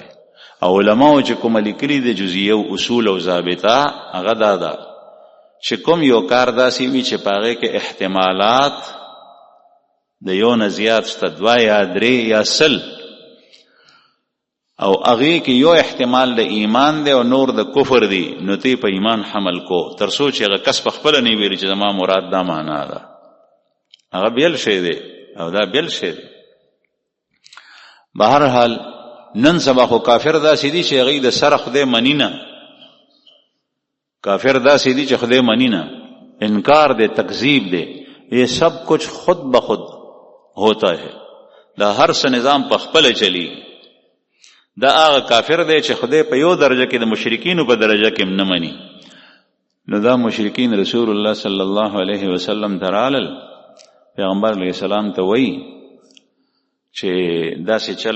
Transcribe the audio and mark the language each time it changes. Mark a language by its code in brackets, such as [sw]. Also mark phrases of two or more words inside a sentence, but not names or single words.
[ps] او علماو چې کومه لیکلي د جزیه او اصول او ضابطه هغه دا ده چې کوم یو کار داسې وي چې په هغې کې احتمالات د یو نه زیات شته، 2 یا 3 یا 100، او هغې کې یو احتمال د ایمان دی او نور د کفر دی، نو تی په ایمان حمل کو تر څو چې هغه کس په خپله نه ویلي چې زما مراد دا معنا ده. هغه بیل شی دی او دا بیل شی دی. بهرحال نن سبا خو کافر داسې دي چې هغوی د سره خدای مني نه، کافر داسې دي چې خدای مني نه، انکار دی، تکذیب دی. [ur] یہ سب کچھ خود بخود ہوتا ہے، [ps] دا هر څه نظام په خپله چلی. دا هغه کافر دی چې خدای په یو درجه کې د مشرکینو په درجه کې نه مني. نو دا مشرکین رسول الله [ar] صلی الله علیه وسلم [ps] ته رالل، پیغمبر [ar] علیه السلام [ps] ته وایي چې داسې چل